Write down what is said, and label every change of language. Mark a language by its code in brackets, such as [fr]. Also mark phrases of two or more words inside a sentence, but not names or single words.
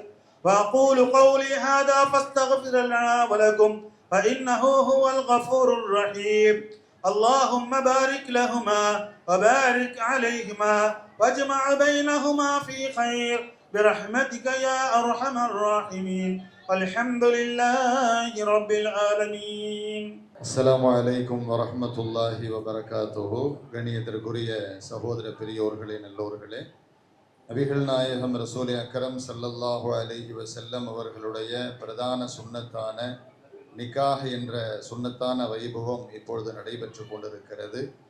[ar] وأقول قولي هذا فاستغفر لنا ولكم فإنه هو الغفور الرحيم. اللهم بارك لهما وبارك عليهما واجمع بينهما في خير برحمتك يا أرحم الراحمين والحمد لله رب العالمين. السلام عليكم ورحمة الله وبركاته. [ta] கண்ணியத்திற்குரிய சகோதர பெரியோர்களே, நல்லோர்களே, நபிகள் நாயகம் [ar] رسول أكرم صلى الله عليه وسلم [ta] அவர்களுடைய பிரதான சுன்னத்தான நிக்காஹ் என்ற சுன்னத்தான வைபவம் இப்பொழுது நடைபெற்று கொண்டிருக்கிறது.